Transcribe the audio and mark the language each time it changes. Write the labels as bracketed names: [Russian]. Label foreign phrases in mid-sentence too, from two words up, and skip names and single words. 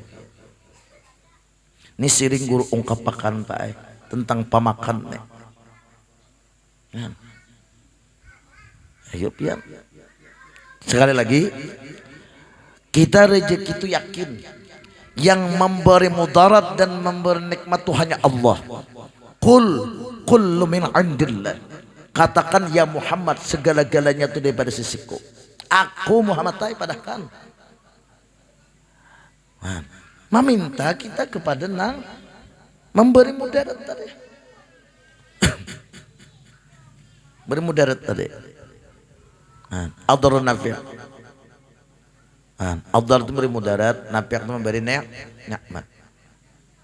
[Banjar] Ini sering guru ungkapakan Pak tentang pamakan nih. Ayo pian. Sekali lagi kita rezeki itu yakin yang memberi mudarat dan memberi nikmat itu hanya Allah. [Arabic] كل من عند الله. [Banjar] Katakan ya Muhammad segala-galanya itu daripada sisiku. Aku Muhammad padahkan. Meminta kita kepada nang memberi mudarat tadi. Beri mudarat tadi. [Arabic] الضار النافع'. [Banjar] Adhar itu beri mudarat, nafi' itu memberi nikmat.